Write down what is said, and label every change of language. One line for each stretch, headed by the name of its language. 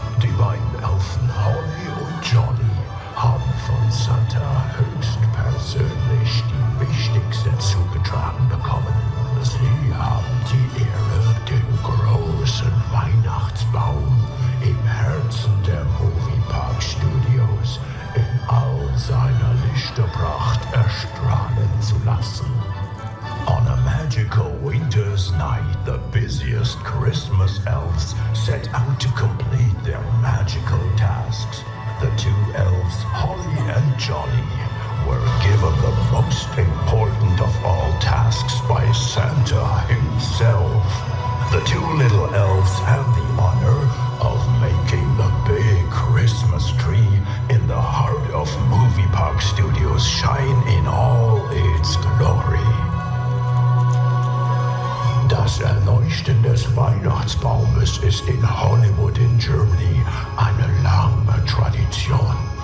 German: Die beiden Elfen Holly und Johnny haben von Santa höchstpersönlich die wichtigste zugetragen bekommen. Sie haben die Ehre, den großen Weihnachtsbaum im Herzen der Moviepark Studios in all seiner Lichterpracht erstrahlen zu lassen.
English: On a magical winter's night, the busiest Christmas elves set out to complete their magical tasks. The two elves, Holly and Johnny, were given the most important of all tasks by Santa himself. The two little elves have the honor of making the big Christmas tree in the heart of Moviepark Studios shine in all its glory.
German: Das Erleuchten des Weihnachtsbaumes ist in Hollywood in Germany eine lange Tradition.